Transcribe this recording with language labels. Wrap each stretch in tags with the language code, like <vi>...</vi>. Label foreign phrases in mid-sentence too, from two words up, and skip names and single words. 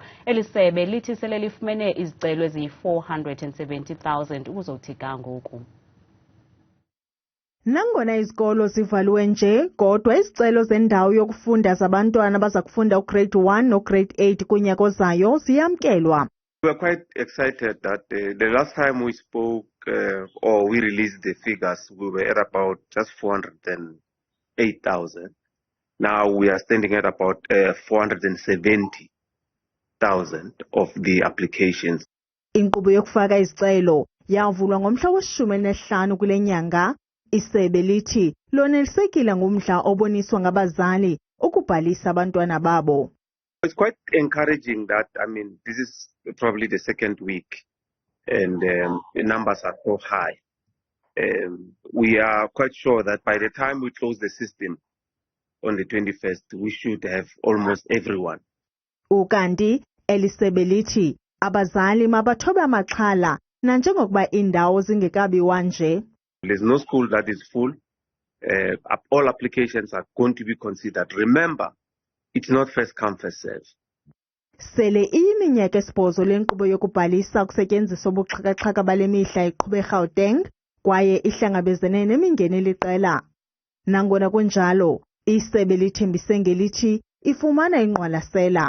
<xh>Eli sebe lithi sele lifumene izicelo eziyi-470,000 ukuzothika ngoku. Nangona izikolo zivaliwe nje, kodwa izicelo zendawo yokufunda zabantwana abaza kufunda ugrade 1 no-grade 8 kunyaka ozayo ziyamkelwa.</xh> <en>We were quite excited that the last time we spoke or we released the figures, we were at about just 408,000. Now we are standing at about 470,000 of the applications.</en> <xh>Inkqubo yokufaka izicelo yavulwa ngomhla we-15 kule nyanga. Isebe lithi lonelisekile ngumdla oboniswa ngabazali ukubhalisa abantwana babo.</xh> <en>It's quite encouraging that, this is probably the second week and the numbers are so high. We are quite sure that by the time we close the system on the 21st, we should have almost everyone.</en> <xh>Ukanti elisebe lithi abazali mabathobe amaxhala nanjengokuba indawo zingekabiwa nje.</xh> <en>There's no school that is full. All applications are going to be considered. Remember, it's not first come, first serve.</en> <xh>Sele iyiminyaka esibhozo lenkqubo yokubhalisa kusetyenziswa ubuxhaka-xhaka bale mihla iqhube eGauteng kwaye ihlangabezene nemingeni eliqela. Nangona kunjalo, isebe lithembise ngelithi ifumana ingqwalasela.</xh>